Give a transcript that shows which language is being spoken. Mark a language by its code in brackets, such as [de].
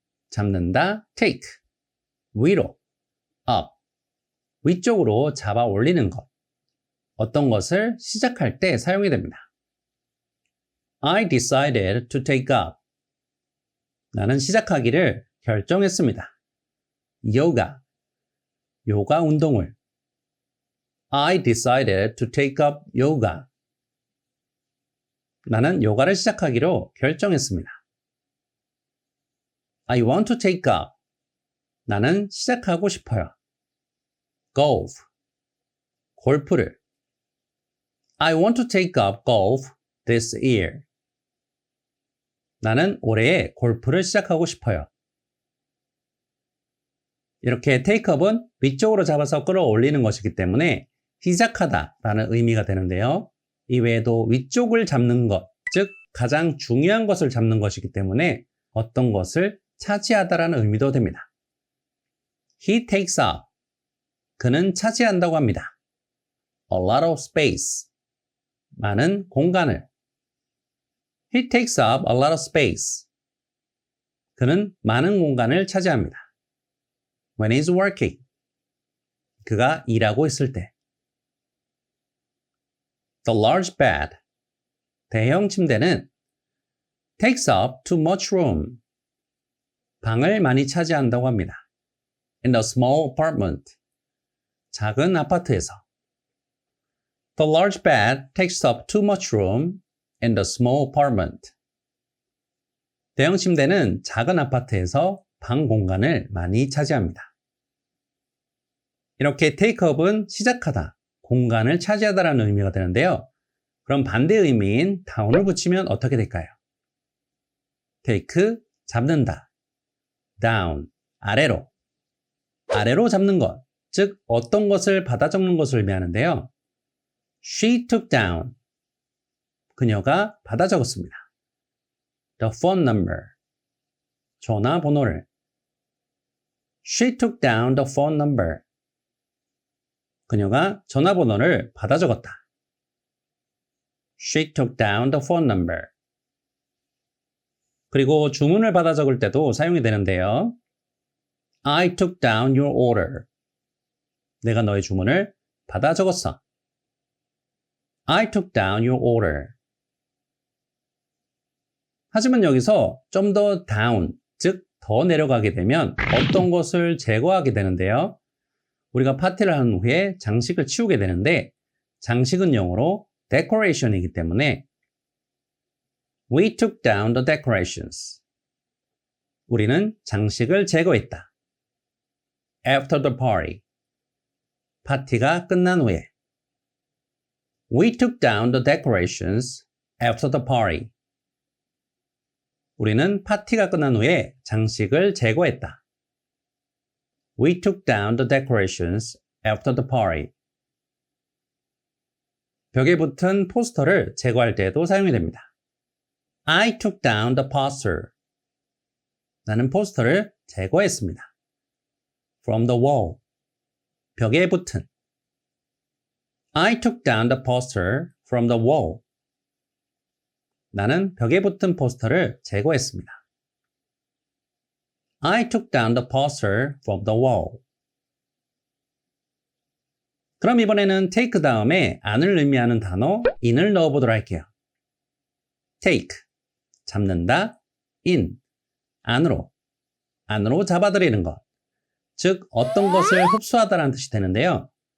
[ko] 잡는다, take. 위로, up. 위쪽으로 잡아 올리는 것. 어떤 것을 시작할 때 사용이 됩니다. [en] I decided to take up. [ko] 나는 시작하기를 결정했습니다. 요가 운동을. [en] I decided to take up yoga. [ko] 나는 요가를 시작하기로 결정했습니다. [en] I want to take up. [ko] 나는 시작하고 싶어요. [en] golf. [ko] 골프를. [en] I want to take up golf this year. [ko] 나는 올해에 골프를 시작하고 싶어요. 이렇게 take up은 위쪽으로 잡아서 끌어올리는 것이기 때문에 시작하다 라는 의미가 되는데요. 이외에도 위쪽을 잡는 것, 즉 가장 중요한 것을 잡는 것이기 때문에 어떤 것을 차지하다라는 의미도 됩니다. [en] He takes up. [ko] 그는 차지한다고 합니다. [en] A lot of space. [ko] 많은 공간을. [en] He takes up a lot of space. [ko] 그는 많은 공간을 차지합니다. [en] When he's working. [ko] 그가 일하고 있을 때. [en] The large bed. [ko] 대형 침대는 [en] takes up too much room. [ko] 방을 많이 차지한다고 합니다. [en] In a small apartment. [ko] 작은 아파트에서. [en] The large bed takes up too much room in the small apartment. [ko] 대형 침대는 작은 아파트에서 방 공간을 많이 차지합니다. 이렇게 take up은 시작하다, 공간을 차지하다라는 의미가 되는데요. 그럼 반대 의미인 down을 붙이면 어떻게 될까요? take, 잡는다. down, 아래로. 아래로 잡는 것, 즉 어떤 것을 받아 적는 것을 의미하는데요. [en] She took down. [ko] 그녀가 받아 적었습니다. [en] The phone number. [ko] 전화번호를. [en] She took down the phone number. [ko] 그녀가 전화번호를 받아 적었다. [en] She took down the phone number. [ko] 그리고 주문을 받아 적을 때도 사용이 되는데요. [en] I took down your order. [ko] 내가 너의 주문을 받아 적었어. [en] I took down your order. [ko] 하지만 여기서 좀 더 down, 즉 더 내려가게 되면 어떤 것을 제거하게 되는데요. 우리가 파티를 한 후에 장식을 치우게 되는데 장식은 영어로 decoration이기 때문에 [en] We took down the decorations. [ko] 우리는 장식을 제거했다. [en] After the party. [ko] 파티가 끝난 후에. [en] We took down the decorations after the party. [ko] 우리는 파티가 끝난 후에 장식을 제거했다. [en] We took down the decorations after the party. [ko] 벽에 붙은 포스터를 제거할 때에도 사용이 됩니다. [en] I took down the poster. [ko] 나는 포스터를 제거했습니다. [en] From the wall. [ko] 벽에 붙은. [en] I took down the poster from the wall. [ko] 나는 벽에 붙은 포스터를 제거했습니다. [en] I took down the poster from the wall. [ko] 그럼 이번에는 take 다음에 안을 의미하는 단어 in을 넣어보도록 할게요. take, 잡는다, in, 안으로 잡아들이는 것. 즉, 어떤 것을 흡수하다라는 뜻이 되는데요.